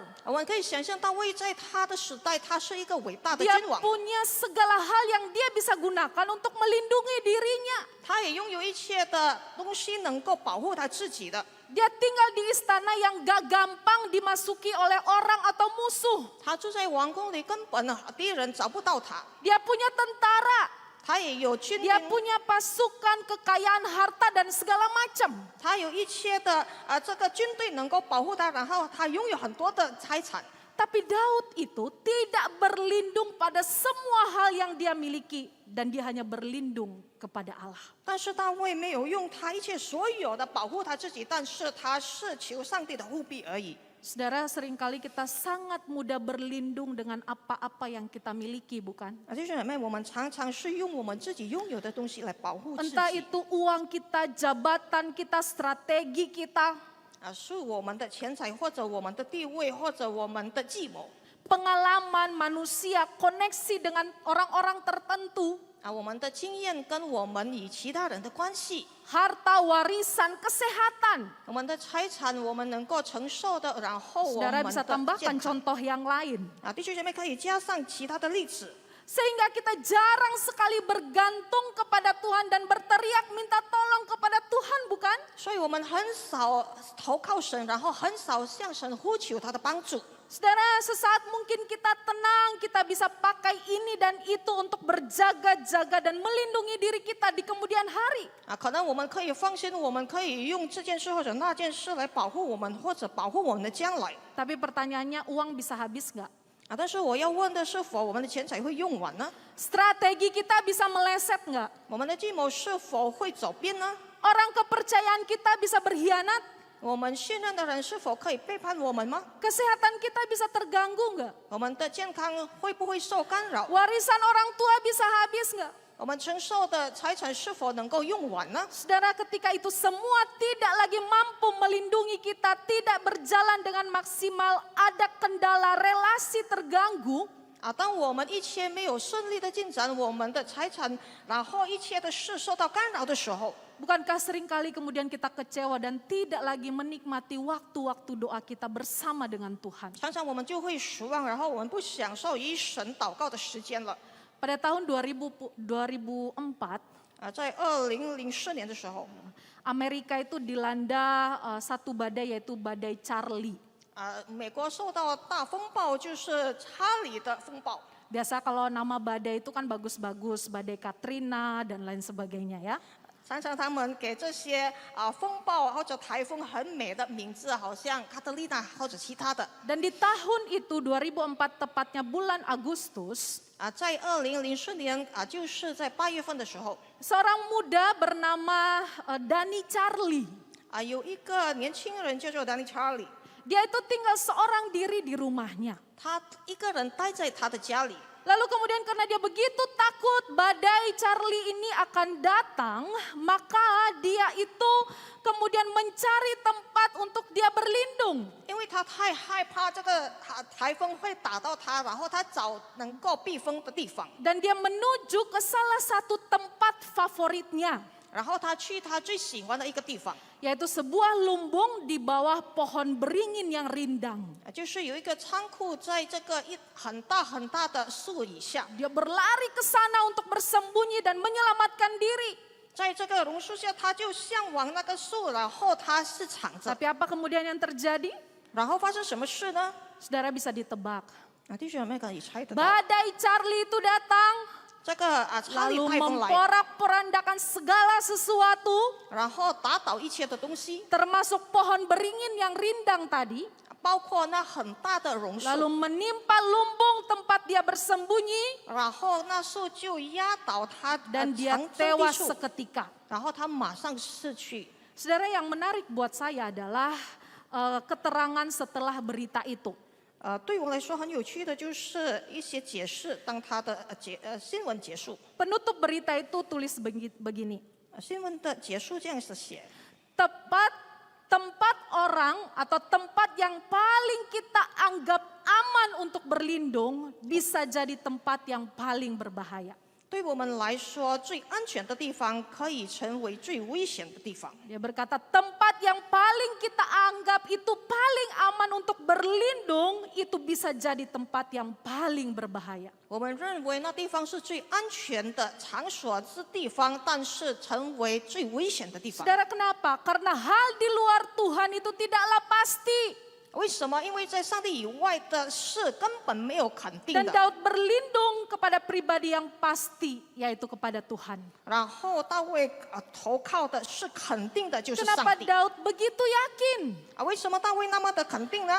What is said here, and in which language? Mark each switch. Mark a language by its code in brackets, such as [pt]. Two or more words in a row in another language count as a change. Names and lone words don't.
[zh] 我们可以想象大卫在他的时代，他是一个伟大的 [id] Dia [zh] 君王， [id] punya segala hal yang dia bisa gunakan untuk melindungi dirinya. [zh] 他也拥有一切的东西能够保护他自己的。 [id] Dia tinggal di istana yang gak gampang dimasuki oleh orang atau musuh. [zh] 他住在王宫里，根本敌人找不到他。 [id] Dia punya tentara, [zh] 他也有军 [id] dia [zh] 兵， [id] punya pasukan, kekayaan harta dan segala macam. [zh] 他有一切的这个军队能够保护他，然后他拥有很多的财产。 [id] Tapi Daud itu tidak berlindung pada semua hal yang dia miliki. Dan dia hanya berlindung kepada Allah. [zh] 但是大卫没有用他一切所有的保护他自己，但是他是求上帝的护庇而已。 [id] Saudara, seringkali kita sangat mudah berlindung dengan apa-apa yang kita miliki, bukan? [zh] 弟兄姐妹，我们常常是用我们自己拥有的东西来保护自己， [id] Entah itu uang kita, jabatan kita, strategi kita, [zh] 是我们的钱财，或者我们的地位，或者我们的计谋， [id] pengalaman manusia, koneksi dengan orang-orang tertentu, [zh] 我们的经验跟我们与其他人的关系， [id] harta, warisan, kesehatan. [zh] 我们的财产我们能够承受的，然后我 [id] Saudara [zh] 们 [id] bisa [zh] 的 [id] tambahkan [zh] 健康。 [id] contoh yang lain. [zh] 弟兄姐妹可以加上其他的例子， [id] Sehingga kita jarang sekali bergantung kepada Tuhan dan berteriak minta tolong kepada Tuhan, bukan? [zh] 所以我们很少投靠神，然后很少向神呼求他的帮助。 [id] Saudara, sesaat mungkin kita tenang, kita bisa pakai ini dan itu untuk berjaga-jaga dan melindungi diri kita di kemudian hari. [zh] 可能我们可以放心，我们可以用这件事或者那件事来保护我们，或者保护我们的将来。 [id] Tapi pertanyaannya, uang bisa habis nggak? [zh] 但是我要问的是否我们的钱财会用完呢？ [id] Strategi kita bisa meleset nggak? [zh] 我们的计谋是否会走偏呢？ [id] Orang kepercayaan kita bisa berkhianat? [zh] 我们信任的人是否可以背叛我们吗？ [id] Kesehatan kita bisa terganggu nggak? [zh] 我们的健康会不会受干扰？ [id] Warisan orang tua bisa habis nggak? [zh] 我们承受的财产是否能够用完呢？ [id] Saudara, ketika itu semua tidak lagi mampu melindungi kita, tidak berjalan dengan maksimal, ada kendala, relasi terganggu, [zh] 当我们一切没有顺利的进展，我们的财产，然后一切的事受到干扰的时候， [id] bukankah seringkali kemudian kita kecewa dan tidak lagi menikmati waktu-waktu doa kita bersama dengan Tuhan? [zh] 常常我们就会失望，然后我们不享受与神祷告的时间了。 [id] Pada tahun 2004, [zh] 在2004年的时候， [id] Amerika itu dilanda satu badai yaitu badai Charlie. [zh] 美国受到大风暴，就是查理的风暴。 [id] Biasa kalau nama badai itu kan bagus-bagus, badai Katrina dan lain sebagainya ya. [zh] 常常他们给这些风暴或者台风很美的名字，好像卡特丽娜或者其他的。 [id] Dan di tahun itu 2004 tepatnya bulan Agustus, [zh] 在2004年就是在8月份的时候， [id] seorang muda bernama Danny Charlie. [zh] 有一个年轻人叫做 Danny Charlie， [id] Dia itu tinggal seorang diri di rumahnya. [zh] 他一个人待在他的家里。 [id] Lalu kemudian karena dia begitu takut badai Charlie ini akan datang, maka dia itu kemudian mencari tempat untuk dia berlindung. [zh] 因为他太害怕这个台风会打到他，然后他找能够避风的地方， [id] Dan dia menuju ke salah satu tempat favoritnya, [zh] 然后他去他最喜欢的一个地方， [id] yaitu sebuah lumbung di bawah pohon beringin yang rindang. [zh] 就是有一个仓库在这个很大很大的树以下， [id] Dia berlari ke sana untuk bersembunyi dan menyelamatkan diri. [zh] 在这个榕树下，他就向往那个树，然后他是藏着， [id] Tapi apa kemudian yang terjadi? [zh] 然后发生什么事呢？ [id] Saudara bisa ditebak. [zh] 弟兄姊妹可以猜得到， [id] Badai Charlie itu datang, [zh] 这个查理 [id] lalu [zh] 台风来， [id] memporak-porandakan segala sesuatu, [zh] 然后打倒一切的东西， [id] termasuk pohon beringin yang rindang tadi, [zh] 包括那很大的榕树， [id] lalu menimpa lumbung tempat dia bersembunyi, [zh] 然后那树就压倒他 [id] dan dia [zh] 藏身地 [id] tewas [zh] 处， [id] seketika. [zh] 然后他马上逝去。 [id] Saudara, yang menarik buat saya adalah keterangan setelah berita itu. [zh] 对我来说很有趣的就是一些解释，当他的新闻结束， [id] Penutup berita itu tulis begini. [zh] 新闻的结束这样子写， [id] Tempat orang atau tempat yang paling kita anggap aman untuk berlindung bisa jadi tempat yang paling berbahaya. [zh] 对我们来说最安全的地方可以成为最危险的地方。 [id] Dia berkata tempat yang paling kita anggap itu paling aman untuk berlindung itu bisa jadi tempat yang paling berbahaya. [zh] 我们认为那地方是最安全的场所之地方，但是成为最危险的地方。 [id] Saudara, kenapa? Karena hal di luar Tuhan itu tidaklah pasti. [zh] 为什么？因为在上帝以外的事根本没有肯定 [id] Dan [zh] 的。 [id] Daud berlindung kepada pribadi yang pasti, yaitu kepada Tuhan. [zh] 然后大卫投靠的是肯定的，就是上 [id] Kenapa [zh] 帝。 [id] Daud begitu yakin? [zh] 为什么大卫那么的肯定呢？